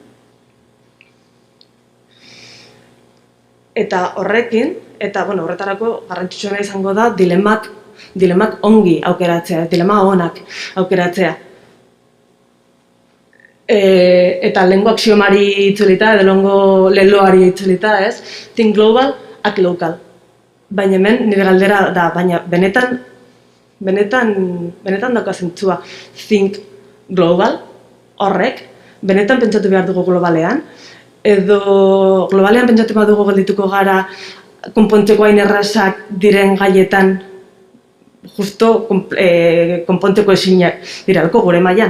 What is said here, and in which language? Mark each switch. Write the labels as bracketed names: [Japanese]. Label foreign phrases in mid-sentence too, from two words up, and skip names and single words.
[Basque] Eta horrekin, eta horretarako garrantzitsuena izango da dilemak ongi aukeratzea, dilema onak aukeratzea. Eta lehengo axiomari itzulita, edo lehengo leloari itzulita, ez? [English] Think global, act local. [Basque] Baina hemen nire galdera da, baina benetan dauka zentzua [English] think global, [Basque] horrek, benetan pentsatu behar dugu globalean, edo globalean pentsatu behar dugu geldituko gara konpontzeko hain errazak diren gaietan justo konpontzeko ezinak diralko gure mailan.